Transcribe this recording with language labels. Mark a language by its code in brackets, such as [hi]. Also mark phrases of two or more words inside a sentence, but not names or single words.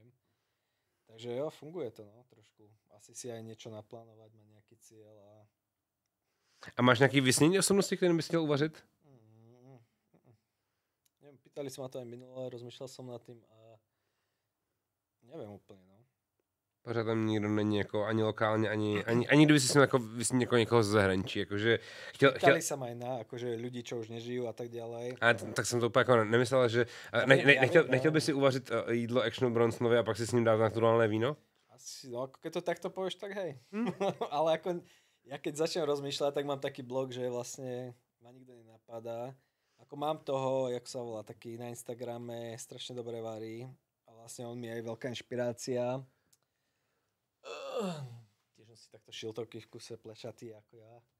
[sk] Takže jo, funguje to, no, trošku. Asi si aj niečo naplánovať, mať nejaký cieľ a... [cs] A máš nejaký vysnění osobnosti, ktorým bys chtěl uvařit? [sk] Neviem, pýtali sa ma to aj minulé, rozmýšľal som nad tým a neviem úplne, no. [cs] Pořád tam nikdo není jako ani lokálně, ani kdyby si jako vysnít někoho z zahraničí. Jakože [sk] Pýtali sa ma aj na akože ľudí, čo už nežijú a tak ďalej. [cs] A tak jsem to úplně jako nemyslel, že nechtěl by si uvařit jídlo Actionu Bronsonovi a pak si s ním dát naturálne víno? [sk] Asi, no keď to takto povieš, tak hej. Ale ako ja keď začnem rozmýšľať, tak mám taký blog, že vlastne ma nikto nenapadá. Ako mám toho, jak sa volá, taký na Instagrame, strašne dobre varí. A vlastne on mi je aj veľká inšpirácia. Tiež on si takto šiltovky v kuse plešatý ako ja.